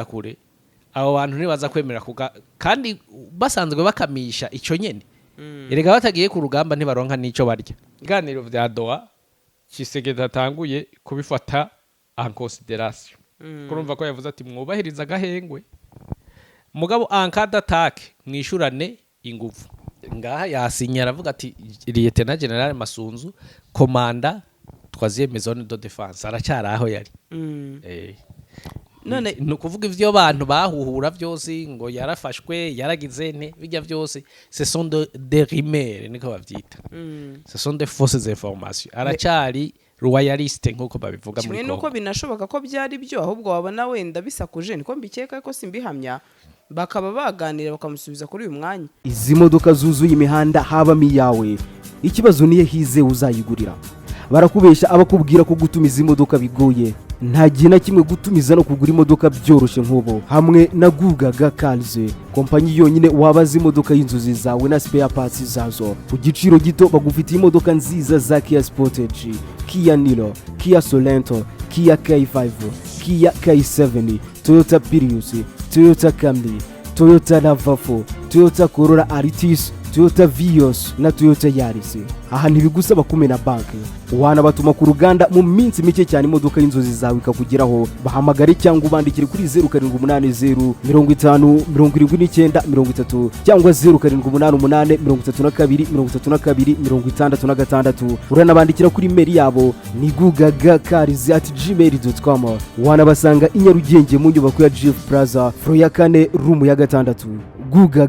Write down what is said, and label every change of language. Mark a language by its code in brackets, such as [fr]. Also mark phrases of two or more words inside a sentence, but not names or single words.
[rn] kure abo bantu ntibaza kwemera kandi basanzwe bakamisha ico nyene erega batagiye ku rugamba ntibaronka nico barya iganiro vya Doha Kisekedi atanguye kubifata [fr] en consideration [rn] kurumva ko yavuze ati mwubahiriza gahengwe mugabo [fr] en cas d'attaque [rn] mwishurane ingufu ngaha yasinya aravuga ati Lieutenant General Masunzu komanda [fr] troisième zone de défense [rn] aracyari aho yari none nukuvuga ivyo bantu bahuhura byose ngo yarafashwe yaragize ne bijya byose [fr] ce sont des rumeurs [rn] niko bavyita [fr] ce sont des fausses informations [rn] aracyari royaliste nkuko babivuga muri [rw] Kongo nuko binashoboka ko byari byo ahubwo wabona wenda bisakuje niko mbikeka ko simbihamya bakaba baganira bakamusubiza kuri uyu mwanya. Izi modoka zuzuye imihanda habamo iyawe ikibazo niye hize uzayigurira barakubesha abakubwira ko gutumiza imodoka bigoye nta gihe na kimwe gutumiza no kugura imodoka byoroshye nk'ubo hamwe na Gugaga Cars kompanyi yonyine wabaza imodoka y'inzozi zawe na [en] spare parts [rw] zazo ku giciro gito bagufitiye imodoka nziza za Kia Sportage, Kia Niro, Kia Sorento, Kia K5, Kia K7, Toyota Prius, Toyota Camry, Toyota RAV4, Toyota Corolla Altis, Toyota Vios na Toyota Yaris. Aha ntibigusaba kumena banki wana batuma ku ruganda mu minsi mike cyane imodoka y'inzozi zawe ikakugeraho bahamagare cyangwa ubandikire kuri 0780 50 79 cyangwa 0788 uranabandikira kuri mail yabo ni gugagacars@gmail.com wana basanga i Nyarugenge mu nyubako ya Jeff Plaza floor ya 4 room ya 6 Guga.